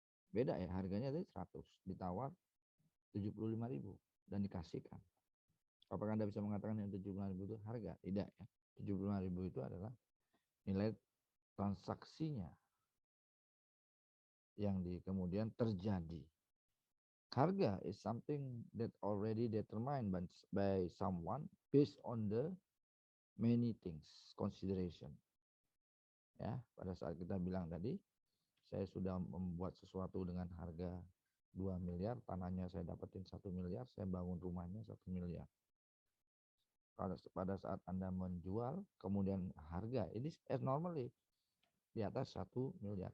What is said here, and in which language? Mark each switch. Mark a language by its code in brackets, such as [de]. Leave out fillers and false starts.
[id] Beda ya, harganya tadi 100, ditawar 75.000 dan dikasihkan. Apakah Anda bisa mengatakan yang 75.000 itu harga? Tidak ya. 75.000 itu adalah nilai transaksinya yang kemudian terjadi. [en] Harga is something that already determined by someone based on the many things consideration. [id] Ya, pada saat kita bilang tadi, saya sudah membuat sesuatu dengan harga 2 miliar, tanahnya saya dapetin 1 miliar, saya bangun rumahnya 1 miliar. Pada saat Anda menjual, kemudian harga, ini normally di atas 1 miliar.